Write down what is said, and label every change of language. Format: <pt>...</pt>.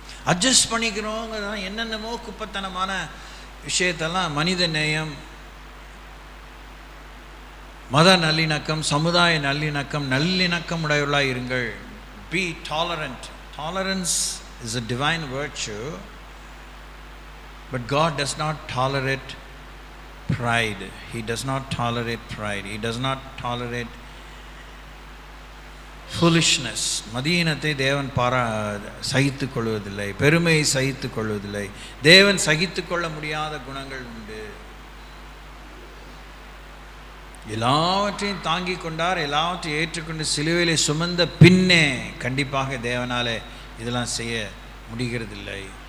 <ta>Adjust பண்ணிக்கிறோங்கிறதான் என்னென்னமோ குப்பத்தனமான விஷயத்தெல்லாம் மனித நேயம், மத நல்லிணக்கம், சமுதாய நல்லிணக்கம் உடையவர்களாக இருங்கள்.</ta> <en>Be tolerant. Tolerance is a divine virtue, but God does not tolerate pride. He does not tolerate pride. He does not tolerate foolishness.</en> <ta>மதியீனத்தை தேவன் சகித்து கொள்வதில்லை, பெருமையை சகித்து கொள்வதில்லை. தேவன் சகித்து கொள்ள முடியாத குணங்கள் உண்டு. எல்லாவற்றையும் தாங்கி கொண்டார், எல்லாவற்றையும் ஏற்றுக்கொண்டு சிலுவையிலே சுமந்த பின்னே கண்டிப்பாக தேவனாலே இதெல்லாம் செய்ய முடிகிறதில்லை.</ta>